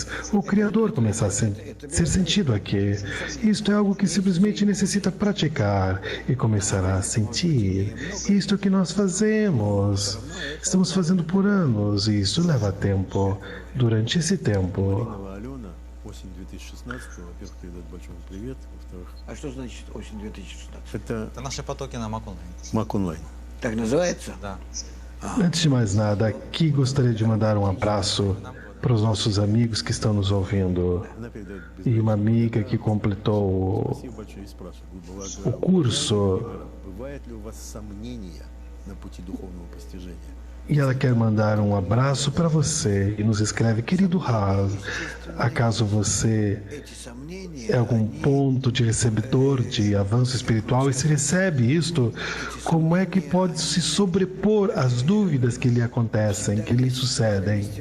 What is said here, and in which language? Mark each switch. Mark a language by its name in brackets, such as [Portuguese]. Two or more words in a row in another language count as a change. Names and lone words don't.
[Portuguese] O Criador começará a ser sentido aqui. Isto é algo que simplesmente necessita praticar e começará a sentir. Isto é o que nós fazemos. Estamos fazendo por anos e isso leva tempo. Durante esse tempo, [Russian] А что значит осень 2016? Это Это наши потоки на Mac Online. Mac Online. Так называется? Да. [Portuguese] antes de mais nada, aqui gostaria de mandar um abraço para os nossos amigos que estão nos ouvindo. E uma amiga que completou [Russian] Спасибо большое и спрашиваю. [Portuguese] o curso. [Russian] Бывает ли у вас сомнения на пути духовного постижения? [Portuguese] E ela quer mandar um abraço para você e nos escreve: querido Rav, acaso você é algum ponto de receptor de avanço espiritual e se recebe isto, como é que pode se sobrepor às dúvidas que lhe acontecem, que lhe sucedem?